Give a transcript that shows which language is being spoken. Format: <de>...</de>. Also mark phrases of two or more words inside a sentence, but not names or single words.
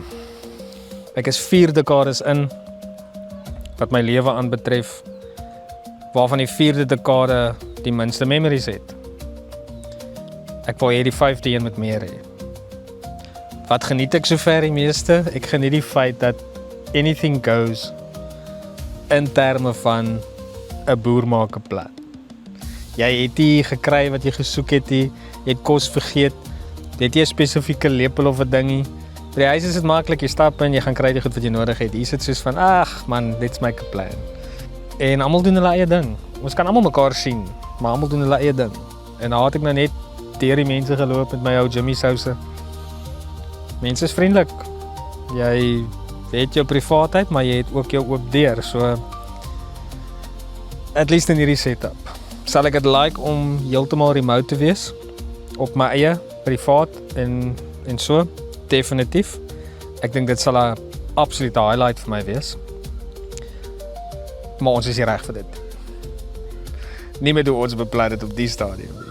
<af>Ek is 4 dekades in wat my lewe aanbetref, waarvan die 4de dekade die minste memories het. Ek wil hê die 5de een met meer hê. Wat geniet ek sover die meeste? Ek geniet die feit dat</af> <en>anything goes</en> <af>in terme van 'n boer maak 'n plan. Jy het nie gekry wat jy gesoek het nie, jy het kos vergeet, jy het nie 'n spesifieke lepel of 'n dingie. By die huis is dit maklik, jy stap in, jy gaan kry die goed wat jy nodig het. Hier is dit soos van, ag man,</af> <en>let's make a plan.</en> <af>En almal doen hulle eie ding. Ons kan almal mekaar sien, maar almal doen hulle eie ding. En daar het ek nou net deur die mense geloop met my ou Jimmy souse. Mense is vriendelik. Jy het jou privaatheid, maar jy het ook jou oop deur.</af> <en>So at least</en> <af>in hierdie setup. Sal ek dit like om heeltemal remote te wees op my eie privaat en so definitief. Ek dink dit sal 'n absolute highlight vir my wees. Maar ons is hier reg vir dit. Nie meer hoe ons beplan het op die stadium nie.</af>